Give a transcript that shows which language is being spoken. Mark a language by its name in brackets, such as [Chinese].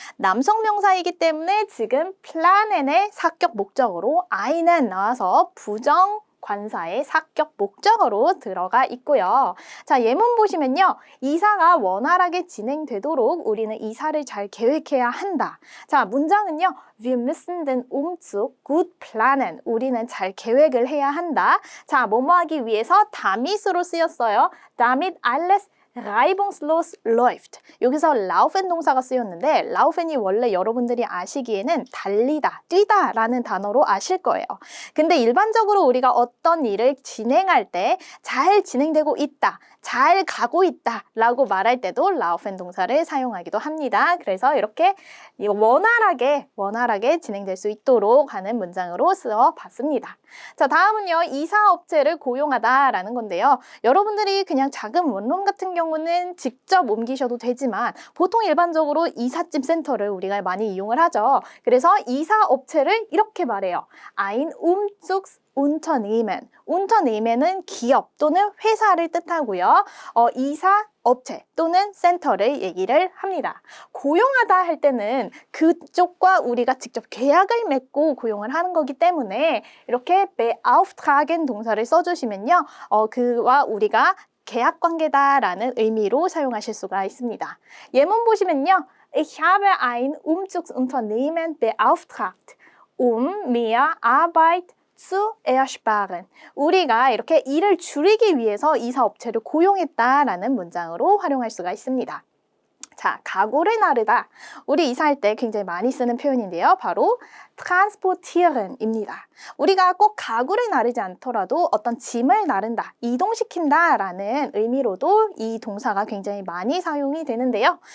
[Korean] 남성 명사이기 때문에 지금 플라넨의 사격 목적어로 einen 나와서 부정 관사의 사격 목적어로 들어가 있고요. 자, 예문 보시면요. 이사가 원활하게 진행되도록 우리는 이사를 잘 계획해야 한다. 자, 문장은요. [German] Wir müssen den Umzug gut planen. [Korean] 우리는 잘 계획을 해야 한다. 자, 뭐뭐 하기 위해서 damit으로 쓰였어요. [German] damit alles reibungslos läuft. [Korean] 여기서 laufen 동사가 쓰였는데 laufen이 원래 여러분들이 아시기에는 달리다, 뛰다 라는 단어로 아실 거예요. 근데 일반적으로 우리가 어떤 일을 진행할 때 잘 진행되고 있다, 잘 가고 있다 라고 말할 때도 laufen 동사를 사용하기도 합니다. 그래서 이렇게 원활하게 진행될 수 있도록 하는 문장으로 쓰어봤습니다. 자, 다음은요. 이사업체를 고용하다라는 건데요. 여러분들이 그냥 작은 원룸 같은 경우는 직접 옮기셔도 되지만 보통 일반적으로 이삿짐 센터를 우리가 많이 이용을 하죠. 그래서 이사업체를 이렇게 말해요. [German] Ein Umzugsunternehmen. [Korean] Unternehmen은 기업 또는 회사를 뜻하고요. 이사 업체 또는 센터를 얘기를 합니다. 고용하다 할 때는 그쪽과 우리가 직접 계약을 맺고 고용을 하는 거기 때문에 이렇게 beauftragen 동사를 써주시면요. 그와 우리가 계약 관계다라는 의미로 사용하실 수가 있습니다. 예문 보시면요. [German] Ich habe ein Umzugsunternehmen beauftragt, mehr Arbeit zu ersparen. [Korean] 우리가 이렇게 일을 줄이기 위해서 이사업체를 고용했다라는 문장으로 활용할 수가 있습니다. 자, 가구를 나르다. 우리 이사할 때 굉장히 많이 쓰는 표현인데요. 바로 transportieren입니다. 우리가 꼭 가구를 나르지 않더라도 어떤 짐을 나른다, 이동시킨다 라는 의미로도 이 동사가 굉장히 많이 사용이 되는데요.